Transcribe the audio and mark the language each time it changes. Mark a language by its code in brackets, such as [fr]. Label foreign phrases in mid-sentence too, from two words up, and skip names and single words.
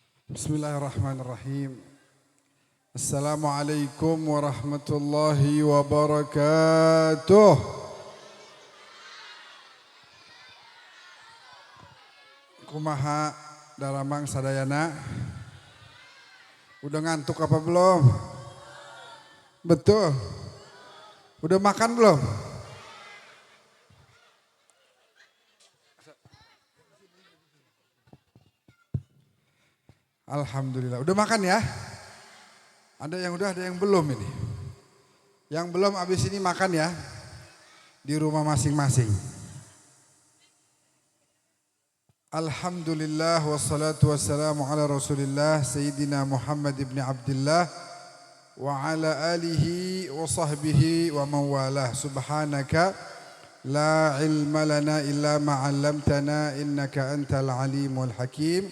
[ar] بسم الله الرحمن الرحيم. السلام عليكم ورحمة الله وبركاته. [su] Kumaha dalamang sadayana? [id] Udah ngantuk apa belum? Betul. Udah makan belum? Alhamdulillah. Udah makan ya? Ada yang udah, ada yang belum ini. Yang belum habis ini makan ya. Di rumah masing-masing. [ar] الحمد لله والصلاة والسلام على رسول الله سيدنا محمد بن عبد الله وعلى آله وصحبه ومن والاه. سبحانك لا علم لنا إلا ما علمتنا إنك أنت العليم الحكيم.